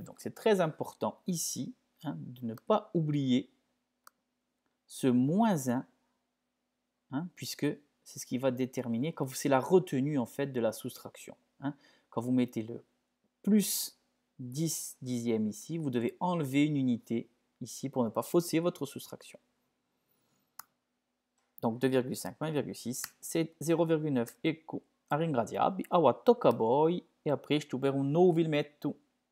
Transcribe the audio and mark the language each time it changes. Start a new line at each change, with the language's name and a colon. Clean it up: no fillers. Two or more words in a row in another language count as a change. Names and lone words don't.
French: Donc, c'est très important ici de ne pas oublier ce moins 1, puisque c'est ce qui va déterminer, c'est la retenue en fait de la soustraction. Quand vous mettez le plus 10 dixièmes ici, vous devez enlever une unité ici pour ne pas fausser votre soustraction. Donc 2,5 moins 1,6, c'est 0,9.
Italian: Ecco, a ringraziarvi, awa tocca a voi, e a presto per un nuovo filmetto.